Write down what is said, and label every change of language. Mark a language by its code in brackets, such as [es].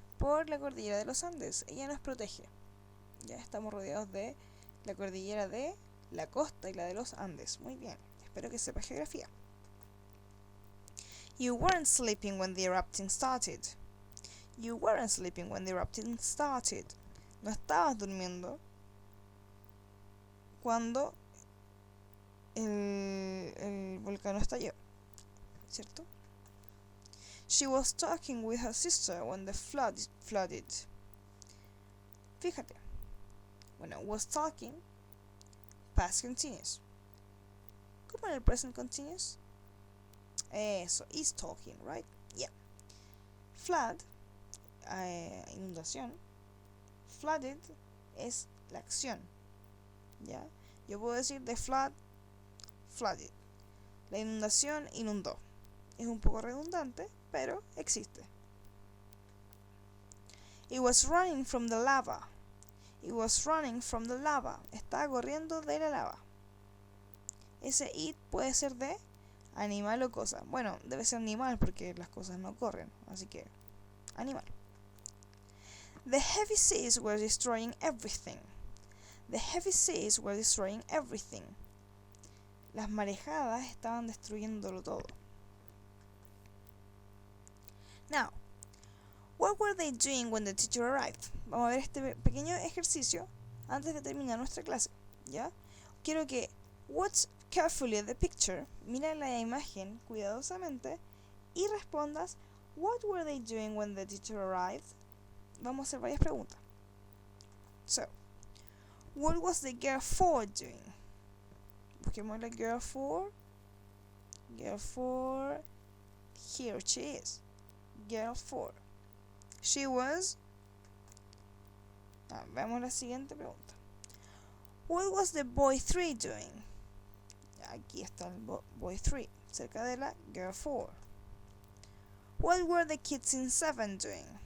[es] Por la cordillera de los Andes. Ella nos protege. Ya estamos rodeados de la cordillera de la costa y la de los Andes. Muy bien. Espero que sepas geografía. [en] You weren't sleeping when the erupting started. You weren't sleeping when the erupting started. [es] No estabas durmiendo cuando el volcán estalló, ¿cierto? [en] She was talking with her sister when the flooded. [es] Fíjate. Bueno, [en] was talking, past continuous. [es] ¿Cómo en el [en] present continuous? [es] Eso, [en] is talking, right? Yeah. Flood, inundación. [es] Flooded es la acción. ¿Ya? Yo puedo decir [en] the flood, flooded. [es] La inundación inundó. Es un poco redundante, pero existe. [en] It was running from the lava. It was running from the lava. [es] Estaba corriendo de la lava. Ese it puede ser de animal o cosa. Bueno, debe ser animal porque las cosas no corren. Así que, animal. [en] The heavy seas were destroying everything. The heavy seas were destroying everything. [es] Las marejadas estaban destruyéndolo todo. [en] Now, what were they doing when the teacher arrived? [es] Vamos a ver este pequeño ejercicio antes de terminar nuestra clase, ¿ya? quiero que [en] watch carefully the picture, [es] mira la imagen cuidadosamente y respondas [en] what were they doing when the teacher arrived. [es] Vamos a hacer varias preguntas. [en] So, what was the girl 4 doing? [es] Busquemos la [en] girl 4. Girl 4, here she is. Girl 4. She was... [es] veamos la siguiente pregunta. [en] What was the boy 3 doing? [es] Aquí está el boy 3, cerca de la girl 4. [en] What were the kids in 7 doing?